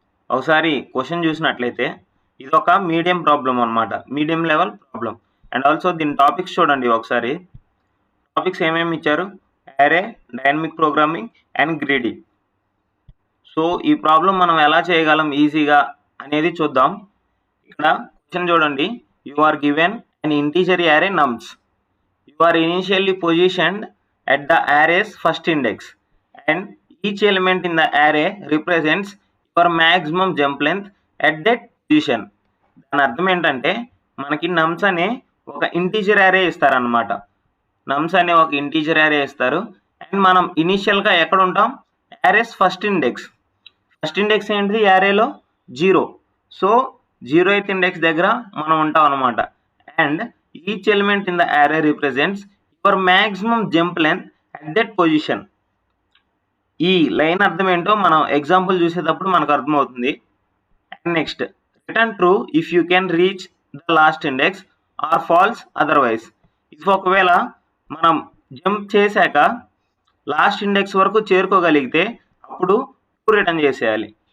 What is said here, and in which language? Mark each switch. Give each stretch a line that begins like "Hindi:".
Telugu: ఒకసారి క్వశ్చన్ చూసినట్లయితే ఇది ఒక మీడియం ప్రాబ్లం అన్నమాట, medium level problem. And also దీని టాపిక్స్ చూడండి ఒకసారి. టాపిక్స్ ఏమేమి ఇచ్చారు? యారే, dynamic programming and greedy. So ఈ ప్రాబ్లం మనం ఎలా చేయగలం ఈజీగా అనేది చూద్దాం. ఇక్కడ క్వశ్చన్ చూడండి.
English: You are given an integer array nums. You are initially positioned at the array's first index and each element in the array represents your maximum jump length at that position.
Telugu: దాని అర్థం ఏంటంటే మనకి నమ్స్ అనే ఒక integer యారే ఇస్తారనమాట. నమ్స్ అనే ఒక integer యారే ఇస్తారు అండ్ మనం ఇనిషియల్గా ఎక్కడ ఉంటాం? Arrays first index. First index ఏంటిది యారేలో? 0. సో 0th ఇండెక్స్ దగ్గర మనం ఉంటాం అనమాట.
English: And each element in the array represents your maximum jump length at that position.
Telugu: ఈ లైన్ అర్థం ఏంటో మనం ఎగ్జాంపుల్ చూసేటప్పుడు మనకు అర్థమవుతుంది.
English: And next, return true if you can reach the last index or false otherwise.
Telugu: ఇది ఒకవేళ మనం జంప్ చేశాక లాస్ట్ ఇండెక్స్ వరకు చేరుకోగలిగితే అప్పుడు ట్రూ రిటర్న్ చేసేయాలి.